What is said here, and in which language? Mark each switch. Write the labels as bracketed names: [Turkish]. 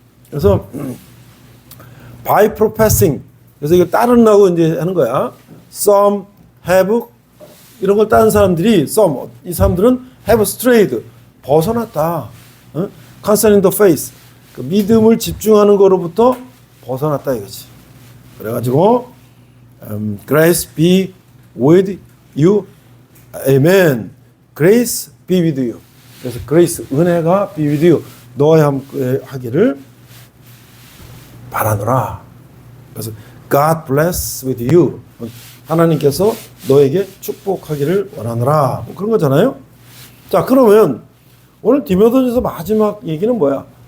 [Korean] 그래서 [English] by professing, [Korean] 그래서 이거 따르려고 이제 하는 거야. [English] Some have, [Korean] 이런 걸 따른 사람들이 [English] some, [Korean] 이 사람들은 [English] have strayed, [Korean] 벗어났다. [English] concerning the faith, [Korean] 그 믿음을 집중하는 거로부터 벗어났다 이거지. 그래가지고 [English] grace be with you, amen. grace be with you. [Korean] 그래서 [English] grace, [Korean] 은혜가 [English] be with you, [Korean] 너와 함께 하기를 바라노라. 그래서 [English] God bless with you, [Korean] 하나님께서 너에게 축복하기를 원하노라. 뭐 그런 거잖아요. 자, 그러면 오늘 디모데전서 마지막 얘기는 뭐야?